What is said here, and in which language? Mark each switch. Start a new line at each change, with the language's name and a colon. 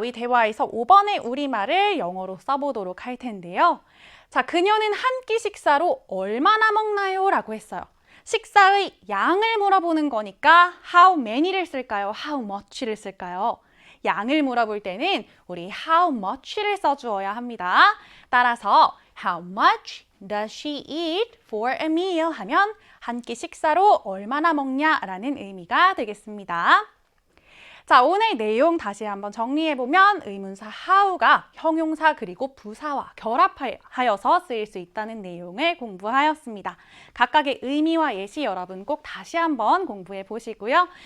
Korean: 위 대화에서 5번의 우리말을 영어로 써보도록 할 텐데요. 자, 그녀는 한 끼 식사로 얼마나 먹나요? 라고 했어요. 식사의 양을 물어보는 거니까 how many를 쓸까요? how much를 쓸까요? 양을 물어볼 때는 우리 how much를 써주어야 합니다. 따라서
English: how much does she eat for a meal?
Korean: 하면 한 끼 식사로 얼마나 먹냐라는 의미가 되겠습니다. 자, 오늘 내용 다시 한번 정리해보면 의문사 how가 형용사 그리고 부사와 결합하여서 쓰일 수 있다는 내용을 공부하였습니다. 각각의 의미와 예시 여러분 꼭 다시 한번 공부해 보시고요.